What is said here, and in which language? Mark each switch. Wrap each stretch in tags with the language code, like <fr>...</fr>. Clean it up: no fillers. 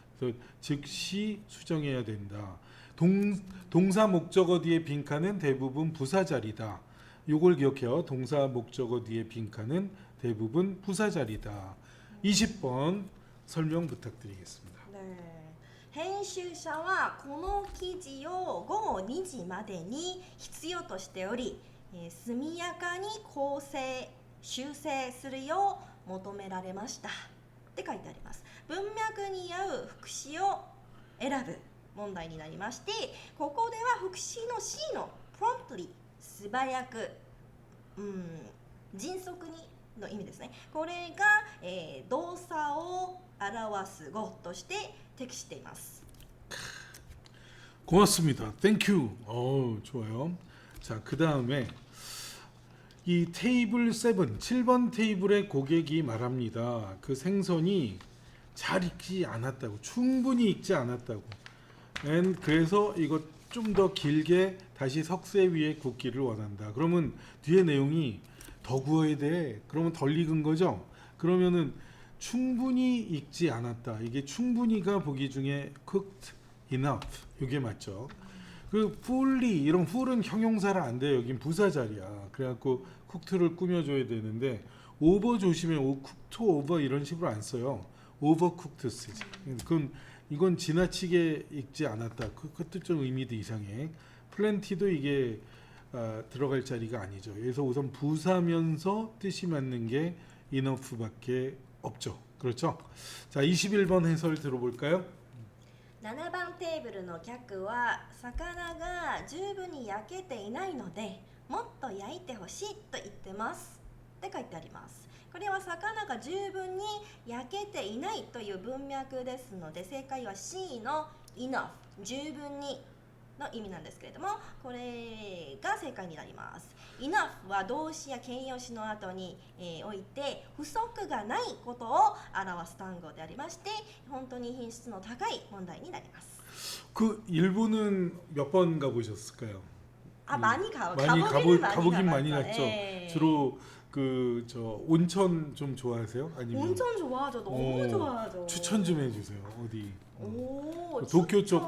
<ko>그래서 즉시 수정해야 된다. 동사 목적어 뒤에 빈칸은 대부분 부사 자리다. 요걸 기억해요. 동사 목적어 뒤에 빈칸은 대부분 부사 자리다. 20번 설명 부탁드리겠습니다. 네.</ko> <ja>編集者はこの記事を午後2時までに必要としており、速やかに構成修正するよう求められましたって書いてあります。文脈に合う副詞を選ぶ問題になりまして、ここでは副詞の C の promptly 素早く、迅速にの意味ですね。これが、動作を表す語として適しています。</ja> <ko>고맙습니다. 땡큐. 좋아요. 자, 그 다음에 이 테이블 7번 테이블의 고객이 말합니다. 그 생선이 잘 익지 않았다고, 충분히 익지 않았다고. 그래서 이거 좀 더 길게 다시 석쇠 위에 굽기를 원한다. 그러면 뒤에 내용이 더 구워야 돼. 그러면 덜 익은 거죠. 그러면은 충분히 익지 않았다. 이게 충분히가 보기 중에 cooked enough. 이게 맞죠. 그 fully 이런 full은 형용사라 안 돼요. 여긴 부사 자리야. 그래갖고 cooked를 꾸며줘야 되는데 over 조심해. cooked over 이런 식으로 안 써요. overcooked 쓰지. 이건 지나치게 익지 않았다. 그것도 좀 의미도 이상해. plenty도 이게 들어갈 자리가 아니죠. 그래서 우선 부사면서 뜻이 맞는 게 enough밖에 없죠. 그렇죠? 자, 21번 해설 들어볼까요?</ko> <ja>7番テーブルの客は魚が十分に焼けていないのでもっと焼いてほしいと言ってますって書いてあります。これは魚が十分に焼けていないという文脈ですので正解は C の enough 十分にの意味なんですけれども、これが正解になります。 enough は動詞や形容詞の後に、おいて不足がないことを表す単語でありまして、本当に品質の高い問題になります。</ja> <ko>그 일본은 몇 번 가보셨을까요? 많이 가보긴 많이 가봤죠. 갔죠. 예. 주로 그 저 온천 좀 좋아하세요? 아니면 온천 좋아하죠. 너무 좋아하죠. 추천 좀 해주세요. 어디? 오, 도쿄 쪽 추천.</ko>